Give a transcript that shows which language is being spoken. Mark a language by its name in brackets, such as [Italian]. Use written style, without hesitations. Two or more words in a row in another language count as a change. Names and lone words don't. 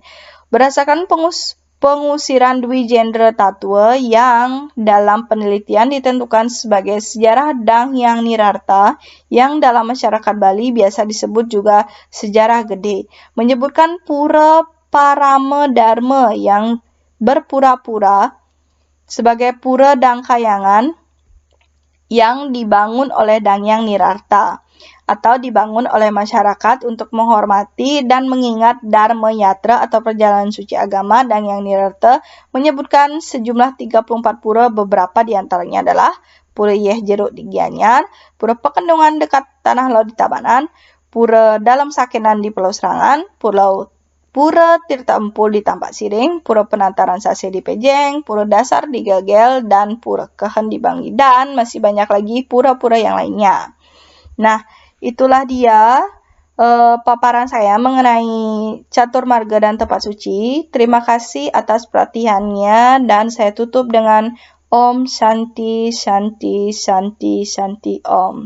[Indonesian] Berdasarkan pengusiran Dwi Jendra Tatwa yang dalam penelitian ditentukan sebagai sejarah Dang Hyang Nirarta yang dalam masyarakat Bali biasa disebut juga sejarah gede, menyebutkan Pura Parama Dharma yang berpura-pura sebagai Pura Dang Kahyangan yang dibangun oleh Dang Hyang Nirarta atau dibangun oleh masyarakat untuk menghormati dan mengingat Dharma Yatra atau perjalanan suci agama. Dang Hyang Nirarta menyebutkan sejumlah 34 pura, beberapa diantaranya adalah Pura Yeh Jeruk di Gianyar, Pura Pekendungan dekat Tanah Laut di Tabanan, Pura Dalam Sakenan di Pulau Serangan, Pura Tirta Empul di Tampak Siring, Pura Penantaran Sase di Pejeng, Pura Dasar di Gagel, dan Pura Kehen di Bangi, dan masih banyak lagi pura-pura yang lainnya. Nah, itulah dia paparan saya mengenai catur marga dan tempat suci. Terima kasih atas perhatiannya dan saya tutup dengan [Sanskrit] Om Shanti Shanti Shanti Shanti Om.